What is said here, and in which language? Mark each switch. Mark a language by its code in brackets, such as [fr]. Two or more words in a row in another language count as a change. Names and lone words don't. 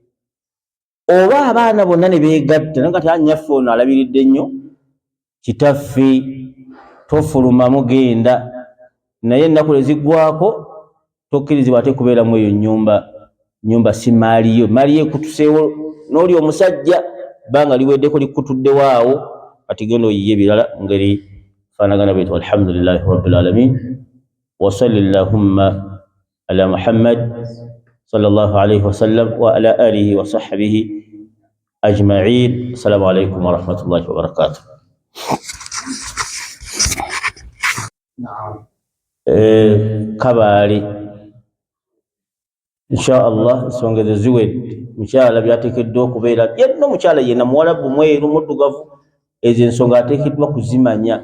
[lg] oba abaana bonna ne beegatta naye kati annyaffe ono alabiridde nnyo kitaffe, tofuluma mugenda, naye ennaku eziggwako tokkirizibwa ate kubeeramu eyo nnyumba si maaliyo. Maaliyo ekutuseewo n'oli omusajja bbanga liweddeko likutuddewo awo, kati genda oyiye ebirala ngeri faanagana bwetyo. [ar] الحمد لله رب العالمين وصلى اللهم على محمد صلى الله عليه وسلم وعلى آله وصحبه أجمعين. السلام عليكم ورحمة الله وبركاته. [lg] Kabaale [ar] إن شاء الله [lg] ensonga ezo ziwedde. Mukyala byateekeddwa okubeera yenna omukyala yenna muwarabu mweru muddugavu, ezo ensonga ateekeddwa kuzimanya.